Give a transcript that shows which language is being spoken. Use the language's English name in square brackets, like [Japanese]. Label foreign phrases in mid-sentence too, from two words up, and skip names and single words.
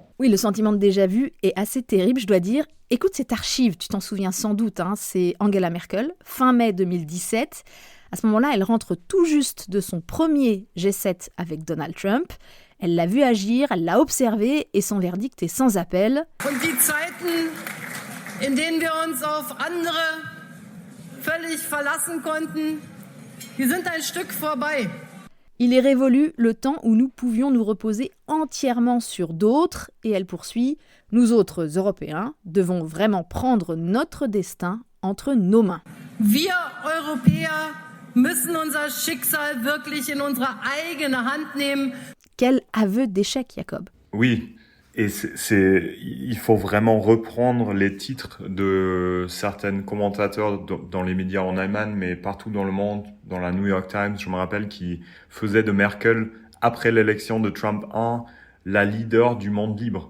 [French] Oui, le sentiment de déjà-vu est assez terrible, je dois dire. Écoute cette archive, tu t'en souviens sans doute, c'est Angela Merkel, fin mai 2017. À ce moment-là, elle rentre tout juste de son premier G7 avec Donald Trump. Elle l'a vu agir, elle l'a observé et son verdict est sans appel. [German] Und die Zeiten, in denen wir uns auf andere völlig verlassen konnten, die sind ein Stück vorbei. [French] Il est révolu le temps où nous pouvions nous reposer entièrement sur d'autres, et elle poursuit, nous autres Européens devons vraiment prendre notre destin entre nos mains. [German] Wir Europäer müssen unser Schicksal wirklich in unsere eigene Hand nehmen. [French] Quel aveu d'échec, Jacob. Oui, et il faut vraiment reprendre les titres de certains commentateurs dans les médias en Allemagne, mais partout dans le monde, dans la New York Times, je me rappelle, qui faisaient de Merkel, après l'élection de Trump 1, la leader du monde libre.